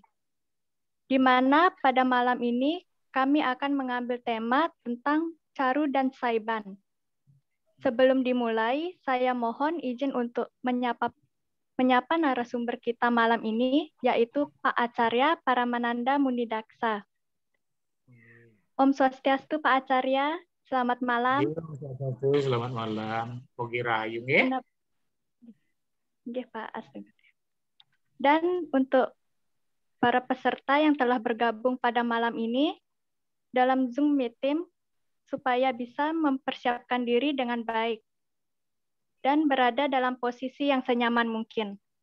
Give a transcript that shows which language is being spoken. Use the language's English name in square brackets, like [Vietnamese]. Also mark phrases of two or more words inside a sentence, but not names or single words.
[Indonesian] Di mana pada malam ini kami akan mengambil tema tentang Caru dan Saiban. Sebelum dimulai, saya mohon izin untuk menyapa narasumber kita malam ini, yaitu Pak Acarya Paramananda Munidaksa. [Balinese] Om Swastiastu [Indonesian] Pak Acarya, selamat malam. [Balinese] Om Swastiastu, [Indonesian] selamat malam. [Balinese] Pogi Rahayu nggih. Nggih, Pak. [Indonesian] Astaga. Dan untuk para peserta yang telah bergabung pada malam ini dalam Zoom meeting supaya bisa mempersiapkan diri dengan baik dan berada dalam posisi yang senyaman mungkin.